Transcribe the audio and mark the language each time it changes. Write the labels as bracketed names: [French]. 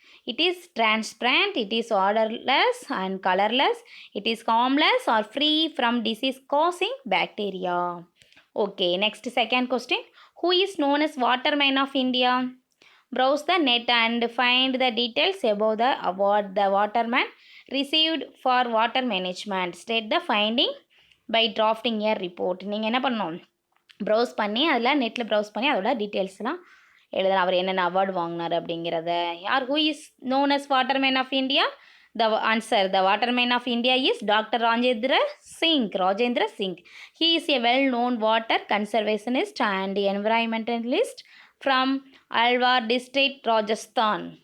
[English] It is transparent, it is odorless and colorless, it is harmless or free from disease causing bacteria. Okay, next second question. Who is known as Waterman of India? Browse the net and find the details about the award the waterman received for water management. State the finding by drafting a report. [Tamil] நீங்கள் என்ன பண்ணணும், browse பண்ணி அதில் நெட்டில் browse பண்ணி அதோட டீட்டெயில்ஸ்லாம் எழுதலாம். அவர் என்னென்ன அவார்டு வாங்கினார் அப்படிங்கிறத. யார் [English] Who is known as waterman of India? The answer, the waterman of India is Dr. Rajendra Singh. He is a well-known water conservationist and environmentalist from Alwar district, Rajasthan.